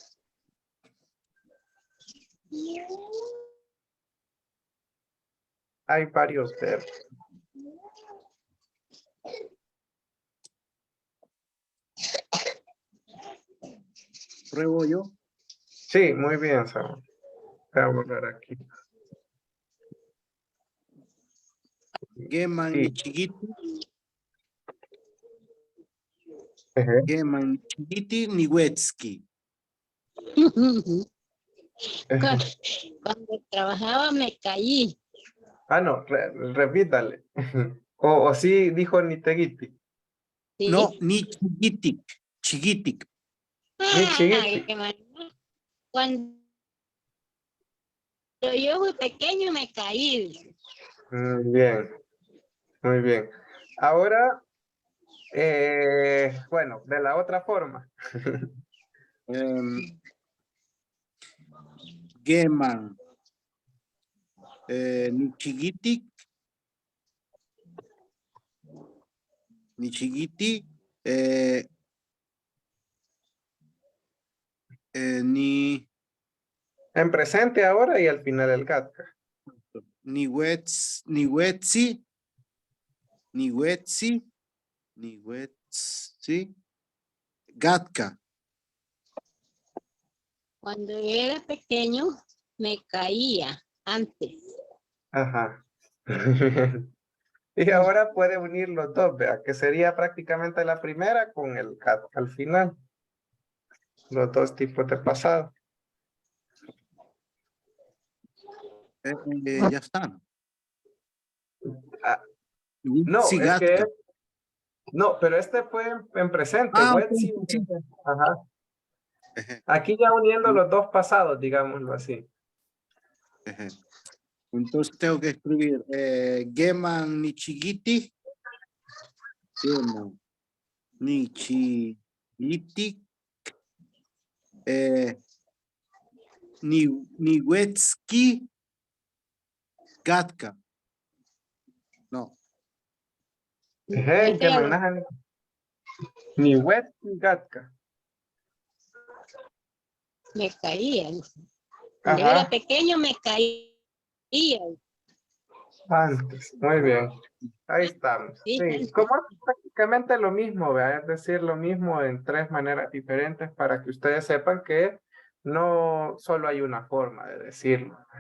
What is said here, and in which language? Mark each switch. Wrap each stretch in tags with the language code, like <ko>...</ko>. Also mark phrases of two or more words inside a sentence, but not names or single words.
<es>Hay varios verbos. Pruebo yo. Sí, muy bien, Samuel. Voy a borrar aquí. Geman Sí. Nichigiti. Ejé.</es> <ppl>Geman Nichigiti Niwetski.</ppl> <es>Cuando trabajaba me caí. Ah, no, repítale. O sí dijo Niteguiti. ¿Sí? No,</es> <ppl>Nichigitik. Chigitik.</ppl> <es>Nichigiti. Ay, cuando yo fui pequeño me caí. Bien, muy bien. Ahora, bueno, de la otra forma. Geman.</es> <ppl>Nichigitik. Nichigiti.</ppl> <es>Ni En presente ahora y al final el gatka.</es> <ppl>Niwetsi. Niwetsi. Niwetsi. Gatka.</ppl> <es>Cuando yo era pequeño me caía antes. Ajá. Y ahora puede unir los dos, vea, que sería prácticamente la primera con el gatka al final. Los dos tipos de pasado. Ya están. Ah, no, Sí, es que Gatka. no, pero este fue en presente. Ah, ok, Wetsi, sí. ajá. Ejé, Aquí ya uniendo los dos pasados, digámoslo así. ejé. Entonces tengo que escribir</es> <ppl>Geman Nichigiti. Geman Nichigiti. Niwetski Gatka.</ppl> <es>No.</es> <ppl>Ejé, que manajan ni Wetsi gatka.</ppl> <es>Me caía. Cuando yo Ajá, era pequeño me caía. antes. Muy bien. Ahí estamos. Sí, Sí, como es prácticamente lo mismo, ¿verdad? Es decir, lo mismo en tres maneras diferentes para que ustedes sepan que no solo hay una forma de decirlo.</es>